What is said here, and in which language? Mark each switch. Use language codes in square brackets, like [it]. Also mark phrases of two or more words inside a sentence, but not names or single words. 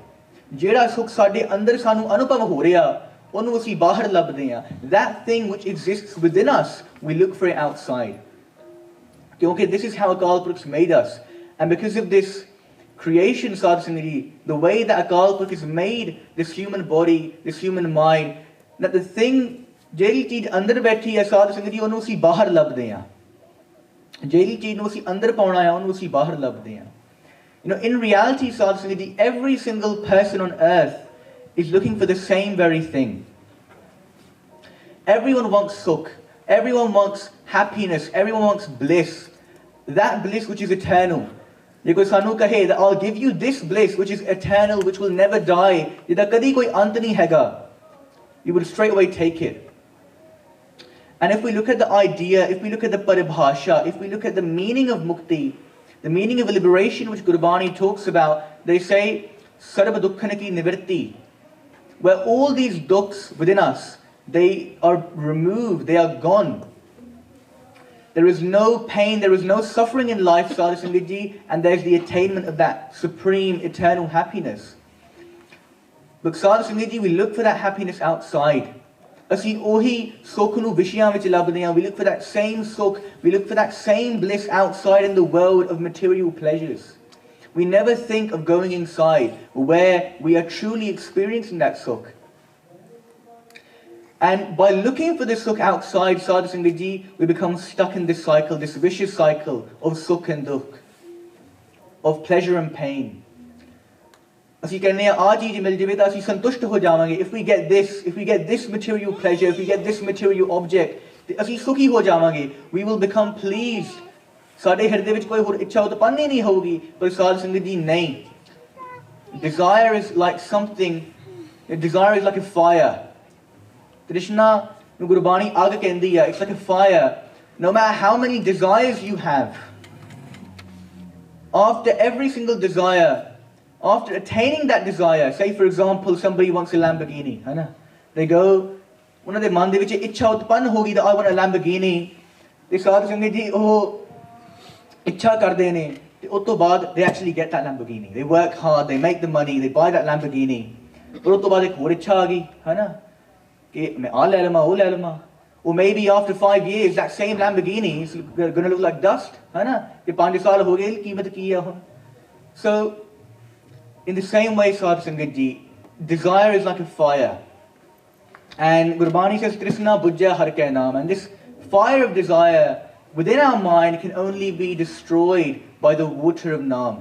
[en] That thing which exists within us, we look for it outside. Okay, this is how Akal Purkh's made us. And because of this creation, [pa] ਸਾਧ ਸੰਗਤ ਜੀ, [en] the way that Akal Purkh has made this human body, this human mind, that the thing, [pa] ਜਿਹੜੀ ਚੀਜ਼ ਅੰਦਰ ਬੈਠੀ ਹੈ ਸਾਧ ਸੰਗਤ ਜੀ ਉਹਨੂੰ ਅਸੀਂ ਬਾਹਰ ਲੱਭਦੇ ਹਾਂ ਜਿਹੜੀ ਚੀਜ਼ ਨੂੰ ਅਸੀਂ ਅੰਦਰ ਪਾਉਣਾ ਹੈ ਉਹਨੂੰ ਅਸੀਂ ਬਾਹਰ ਲੱਭਦੇ ਹਾਂ [en] in reality [pa] ਸਾਧ ਸੰਗਤ ਜੀ [en] every single person on earth is looking for the same very thing. Everyone wants sukh, everyone wants happiness, everyone wants bliss, that bliss which is eternal. Because [pa] ਸਾਨੂੰ ਕਹੇ [en] that I'll give you this bliss which is eternal, which will never die, [pa] ਜਿਹਦਾ ਕਦੀ ਕੋਈ ਅੰਤ ਨਹੀਂ ਹੈਗਾ, [en] you would straight away take it. And if we look at the idea, if we look at the paribhasha, if we look at the meaning of mukti, the meaning of liberation which Gurbani talks about, they say [sa] सर्व दुःखानां निवृत्ति, [en] where all these dukhs within us, they are removed, they are gone. There is no pain, there is no suffering in life, [pa] ਸਾਧ ਸੰਗਤ ਜੀ, [en] and there's the attainment of that supreme eternal happiness. But [pa] ਸਾਧ ਸੰਗਤ ਜੀ, [en] we look for that happiness outside. [pa] ਅਸੀਂ ਉਹੀ ਸੁੱਖ ਨੂੰ ਵਿਸ਼ਿਆਂ ਵਿੱਚ ਲੱਭਦੇ ਹਾਂ. [en] We look for that same sukh, we look for that same bliss outside in the world of material pleasures. We never think of going inside where we are truly experiencing that sukh. And by looking for this sukh outside, [pa] ਸਾਧ ਸੰਗਤ ਜੀ, [en] we become stuck in this cycle, this vicious cycle of sukh and dukh, of pleasure and pain. [pa] ਅਸੀਂ ਕਹਿੰਦੇ ਹਾਂ ਆ ਚੀਜ਼ ਮਿਲ ਜਾਵੇ ਤਾਂ ਅਸੀਂ ਸੰਤੁਸ਼ਟ ਹੋ ਜਾਵਾਂਗੇ. [en] If we get this material pleasure, if we get this material object, [pa] ਤੇ ਅਸੀਂ ਸੁਖੀ ਹੋ ਜਾਵਾਂਗੇ. [en] We will become pleased. [pa] ਸਾਡੇ ਹਿਰਦੇ ਵਿੱਚ ਕੋਈ ਹੋਰ ਇੱਛਾ ਉਤਪੰਨ ਹੀ ਨਹੀਂ ਹੋਊਗੀ. ਪਰ ਸਾਧ ਸੰਗਤ ਜੀ ਨਹੀਂ. [en] Desire is like something, desire is like a fire. [pa] ਤ੍ਰਿਸ਼ਨਾ ਨੂੰ ਗੁਰਬਾਣੀ ਅੱਗ ਕਹਿੰਦੀ ਆ. [en] It's like a fire. No matter how many desires you have, after every single desire, after attaining that desire, say for example somebody wants a Lamborghini, they go, [pa] ਉਹਨਾਂ ਦੇ ਮਨ ਦੇ ਵਿੱਚ ਇੱਛਾ ਉਤਪੰਨ ਹੋ ਗਈ [en] that I want a Lamborghini, [pa] ਤੇ ਸਾਧ ਸੰਗਤ ਜੀ ਉਹ ਇੱਛਾ ਕਰਦੇ ਨੇ ਤੇ ਉਸ ਤੋਂ ਬਾਅਦ [en] they actually get that Lamborghini. They work hard, they make the money, they buy that Lamborghini. [pa] ਪਰ ਉਸ ਤੋਂ ਬਾਅਦ ਇੱਕ ਹੋਰ ਇੱਛਾ ਆ ਗਈ ਕਿ ਮੈਂ ਆ ਲੈ ਲਵਾਂ ਉਹ ਲੈ ਲਵਾਂ. [en] Or maybe after 5 years that same Lamborghini is going to look like dust, [pa] ਕਿ 5 ਸਾਲ ਹੋ ਗਏ ਕੀਮਤ ਕੀ ਆ ਹੁਣ. [en] So in the same way, [pa] ਸਾਧ ਸੰਗਤ ਜੀ, [en] desire is like a fire. And Gurbani says, [pa] ਕ੍ਰਿਸ਼ਨਾ ਬੁੱਝਾ ਹਰ ਕੇ ਨਾਮ. [en] And this fire of desire within our mind can only be destroyed by the water of naam.